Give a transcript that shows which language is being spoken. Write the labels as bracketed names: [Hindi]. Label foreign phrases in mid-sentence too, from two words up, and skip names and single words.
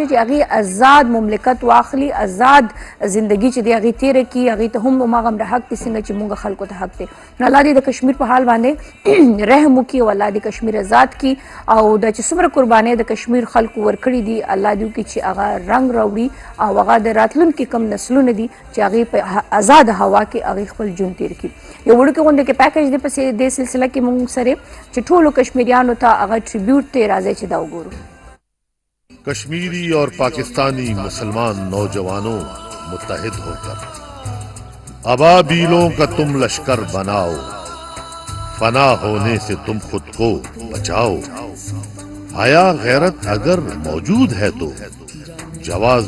[Pashto] چې هغې آزاد مملکت واخلي آزاد زندگی چې دی هغې تېره کړي هغې ته هم هماغومره حق دی څنګه چې موږ خلکو ته حق دی نو الله دې د کشمیر په حال باندې رحم وکړي او الله دې کشمیر آزاد کړي او دا چې څومره قربانۍ د کشمیر خلکو ورکړي دي الله دې وکړي چې هغه رنګ راوړي او هغه د راتلونکي کم نسلونه دي چې هغې په آزاد هوا کې هغې خپل ژوند تېر کړي یو وړوکې غوندې کې پیکج دی په دې سلسله کې موږ سره چې ټولو کشمیریانو ته هغه ټریبیوټ دی راځئ چې دا وګورو [Urdu] کشمیری اور پاکستانی مسلمان نوجوانوں متحد ہو کر ابابیلوں کا تم لشکر بناؤ فنا ہونے سے تم خود کو بچاؤ حیا غیرت اگر موجود ہے تو جواز